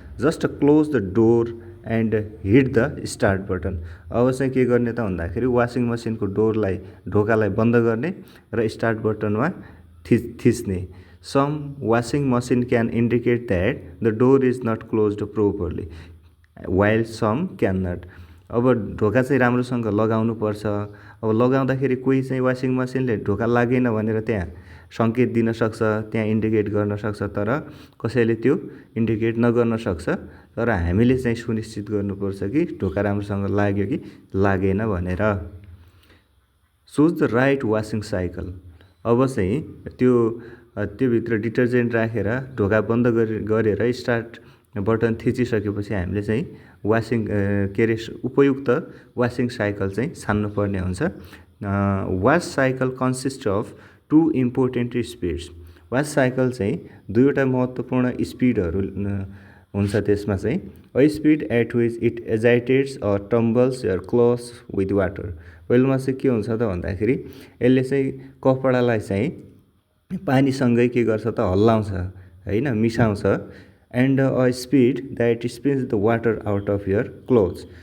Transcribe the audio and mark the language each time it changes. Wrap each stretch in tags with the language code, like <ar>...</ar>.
<en>Just close the door and hit the start button.</en> <ne>अब चाहिँ के गर्ने त भन्दाखेरि वासिङ मसिनको डोरलाई, ढोकालाई बन्द गर्ने र स्टार्ट बटनमा थिच्ने।</ne> <en>Some washing machine can indicate that the door is not closed properly while some can not.</en> <ne>अब ढोका चाहिँ राम्रोसँग लगाउनु पर्छ। अब लगाउँदाखेरि कोही चाहिँ वासिङ मसिनले ढोका लागेन भनेर त्यहाँ सङ्केत दिन सक्छ, त्यहाँ इन्डिकेट गर्न सक्छ, तर कसैले त्यो इन्डिकेट नगर्न सक्छ। तर हामीले चाहिँ सुनिश्चित गर्नुपर्छ कि ढोका राम्रोसँग लाग्यो कि लागेन भनेर।</ne> <en>Choose the right washing cycle.</en> <ne>अब चाहिँ त्योभित्र डिटर्जेन्ट राखेर ढोका बन्द गरेर स्टार्ट बटन थिचिसकेपछि हामीले चाहिँ वासिङ के अरे उपयुक्त वासिङ साइकल चाहिँ छान्नुपर्ने हुन्छ।</ne> <en>Wash cycle consist of 2 important speeds.</en> <ne>Wash cycle चाहिँ 2वटा महत्त्वपूर्ण स्पिडहरू हुन्छ। त्यसमा चाहिँ</ne> <en>A speed at which it agitates or tumbles your clothes with water.</en> <ne>पहिलोमा चाहिँ के हुन्छ त भन्दाखेरि यसले चाहिँ कपडालाई चाहिँ पानीसँगै के गर्छ त हल्लाउँछ होइन, मिसाउँछ।</ne> <en>And a speed that spins the water out of your clothes.</en>